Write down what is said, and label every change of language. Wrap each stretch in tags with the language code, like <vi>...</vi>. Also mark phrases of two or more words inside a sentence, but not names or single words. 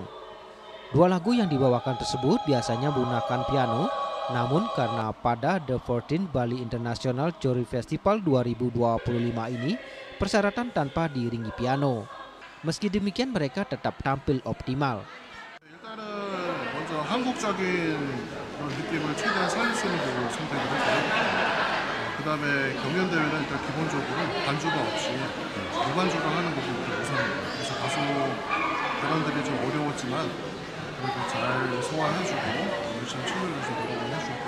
<id>Dua lagu yang dibawakan tersebut biasanya menggunakan piano. Namun karena pada The 14 Bali International Choir Festival 2025 ini persyaratan tanpa diiringi piano. Meski demikian mereka tetap tampil optimal.</id> <ko>일단은 먼저 한국적인 그런 느낌을 최대한 살릴 수 있는 곡을 선택을 했고요. 그다음에 경연 대회는 일단 기본적으로 반주가 없이 무반주로 하는 곡이 우선입니다. 그래서 다소 대관들이 좀 어려웠지만 그래도 잘 소화해주고 열심히 춤을 위해서 노력을 해주고요.</ko>